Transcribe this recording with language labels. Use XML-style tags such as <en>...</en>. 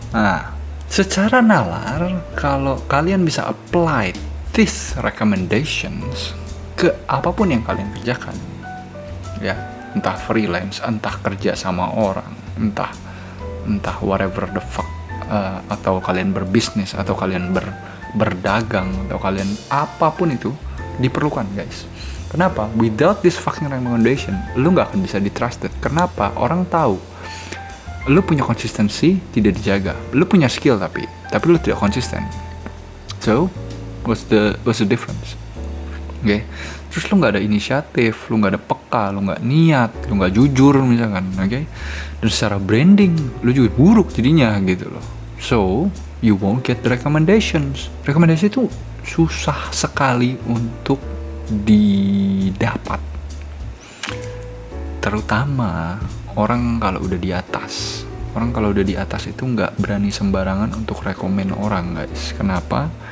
<id>Nah, secara nalar, kalau kalian bisa</id> <en>apply these recommendations</en> <id>ke apapun yang kalian kerjakan, ya, entah freelance, entah kerja sama orang, entah</id> <en>whatever the fuck,</en> <id>atau kalian berbisnis, atau kalian berdagang, atau kalian apapun itu diperlukan guys. Kenapa?</id> <en>Without this fucking recommendation,</en> <id>lu gak akan bisa ditrusted. Kenapa? Orang tahu lu punya konsistensi tidak dijaga. Lu punya skill tapi lu tidak konsisten.</id> <en>So, what's the difference? Oke.</en> <id>Terus lu gak ada inisiatif, lu gak ada peka, lu gak niat, lu gak jujur misalkan, oke? Dan secara branding, lu juga buruk jadinya gitu loh.</id> <en>So, you won't get the recommendations.</en> <id>Rekomendasi itu susah sekali untuk didapat, terutama orang kalau udah di atas. Orang kalau udah di atas itu nggak berani sembarangan untuk rekomen orang guys. Kenapa?</id>